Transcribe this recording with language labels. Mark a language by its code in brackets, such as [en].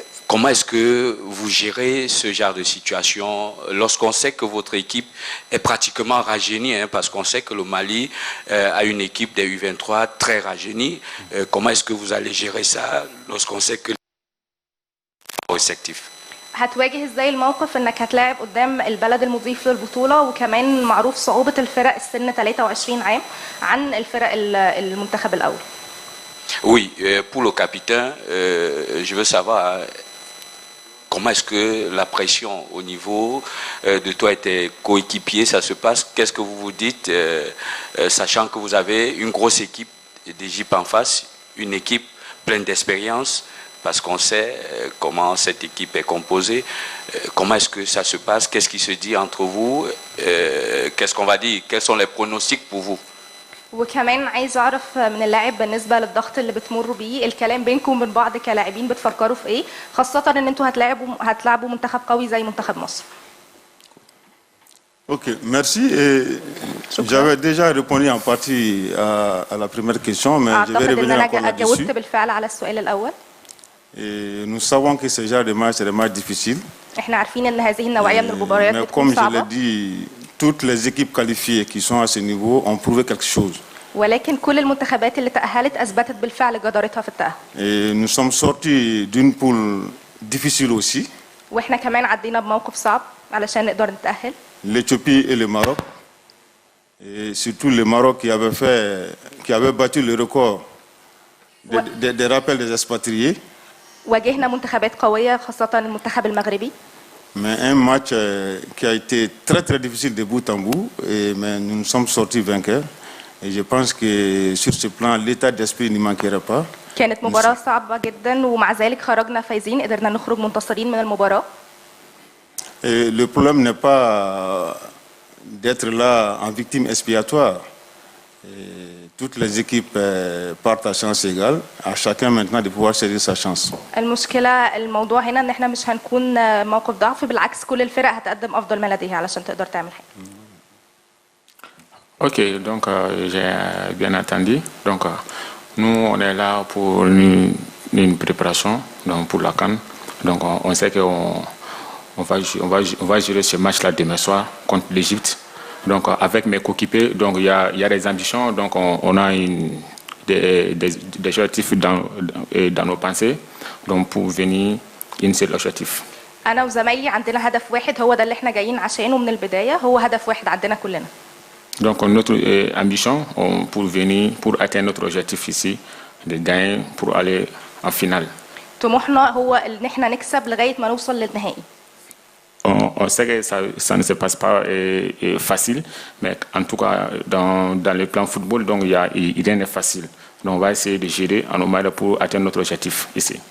[fr] Comment est-ce que vous gérez ce genre de situation lorsqu'on sait que votre équipe est pratiquement rajeunie, parce qu'on sait que le Mali a une équipe des U23 très rajeunie. Comment est-ce que vous allez gérer ça lorsqu'on sait que les effectifs? [ar] هتواجه ازاي الموقف انك هتلاعب قدام البلد المضيف للبطولة، وكمان معروف صعوبة الفرق السن 23 عام عن الفرق المنتخب الأول؟ [fr] Oui, pour le capitaine, je veux savoir comment est-ce que la pression au niveau de toi et tes coéquipiers, ça se passe. Qu'est-ce que vous vous dites, sachant que vous avez une grosse équipe d'Égypte en face, une équipe pleine d'expérience, parce qu'on sait comment cette équipe est composée. Comment est-ce que ça se passe? Qu'est-ce qui se dit entre vous? Qu'est-ce qu'on va dire? Quels sont les pronostics pour vous? [ar] وكمان عايز اعرف من اللاعب بالنسبه للضغط اللي بتمروا بيه، الكلام بينكم وبين بعض كلاعبين بتفكروا في ايه، خاصه ان انتوا هتلعبوا منتخب قوي زي منتخب مصر. [fr] Ok, merci. J'avais déjà répondu en partie à la première question, mais je vais [ar] اعتقد ان [fr] revenir encore [ar] انا جاوبت [fr] là-dessus. [ar] بالفعل على السؤال الاول. [fr] Et nous savons que ce genre de match, c'est des matchs difficiles. [ar] احنا عارفين ان هذه النوعيه من المباريات [fr] Mais [ar] بتكون [fr] comme je l'ai [ar] صعبه، [fr] dit, toutes les équipes qualifiées qui sont à ce niveau ont prouvé quelque chose. [ar] ولكن كل المنتخبات اللي تأهلت أثبتت بالفعل جدارتها في التأهل. [fr] Et nous sommes sortis d'une poule difficile aussi. [ar] واحنا كمان عدينا بموقف صعب علشان نقدر نتأهل. [fr] L'Éthiopie et le Maroc. Et surtout le Maroc qui avait battu le record des rappels des expatriés. [ar] واجهنا منتخبات قوية خاصة المنتخب المغربي. [fr] Mais un match qui a été très très difficile de bout en bout, mais nous nous sommes sortis vainqueurs. Et je pense que sur ce plan, l'état d'esprit ne manquera pas. [ar] كانت مباراة صعبة جدا ومع ذلك خرجنا فايزين، قدرنا نخرج منتصرين من المباراة. [fr] Et le problème n'est pas d'être là en victime expiatoire. Et toutes les équipes partent à chance égale, à chacun maintenant de pouvoir saisir sa chance. [ar] الموضوع هنا ان احنا مش هنكون موقف ضعف، بالعكس كل الفرق هتقدم افضل ما لديها علشان تقدر تعمل حاجة. [fr] Ok, donc j'ai bien entendu. Donc nous, on est là pour une préparation donc pour la CAN. Donc on sait qu'on va gérer ce match-là demain soir contre l'Égypte. Donc avec mes coéquipiers, donc il y a des ambitions. Donc on a des objectifs dans nos pensées. Donc pour venir une seul objectif. [ar] أنا وزمايلي عندنا هدف واحد، هو ده اللي احنا جايين عشانه من البداية، هو هدف واحد عندنا كلنا. [fr] Donc notre ambition pour atteindre notre objectif ici, de gagner pour aller en finale. [ar] طموحنا هو ان احنا نكسب لغاية ما نوصل للنهائي. [fr] On sait que ça ne se passe pas facile, mais en tout cas dans le plan football, donc rien n'est facile. Donc on va essayer de gérer en normal pour atteindre notre objectif ici.